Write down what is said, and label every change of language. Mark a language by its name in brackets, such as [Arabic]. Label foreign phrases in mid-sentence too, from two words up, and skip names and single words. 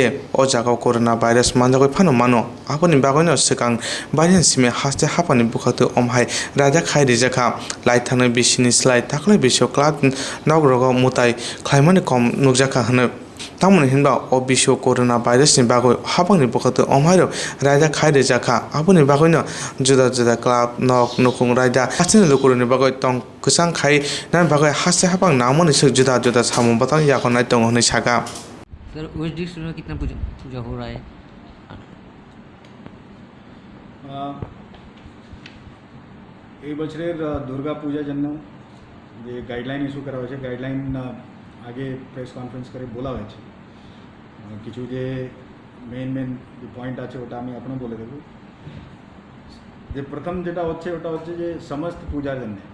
[Bodo] अ जागाव [English] corona virus [Bodo] मानजागै फानो मानो आबुनि बागैन सिगां बायन सिमे हास्ते हापानि बुखातै अमहाय रायदा खाइरि जाका लाइथानो बिसिनि स्लाइ ताकले बिसो क्लाब नगरग मुताय ख्लाइमानि कम नुकजाका हनो तामनि हिनबा अ बिसो कोरोना भाइरासनि बागै हापांनि बुखातै अमहाय रायदा खाइरि जाका आबुनि बागैन जुदा जुदा क्लाब नक नुकुं रायदा हास्तिनि लुकुरनि बागै तं गोसां खाइ ना बागै हास्ते हापां नामनि से जुदा जुदा सामु बतां याखनाय दं हनै साका [Hindi] सर वेस्ट डिस्ट्रिक्ट में कितना पूजा हो रहा है? [Bangla] এই বছরের দুর্গা পূজা জন্য যে গাইডলাইন ইস্যু করা হয়েছে গাইডলাইন আগে [English] press conference [Bangla] করে বলা হয়েছে কিছু যে মেন যে পয়েন্ট আছে ওটা আমি আপনার বলে দেব যে প্রথম যেটা হচ্ছে ওটা হচ্ছে যে সমস্ত পূজার জন্য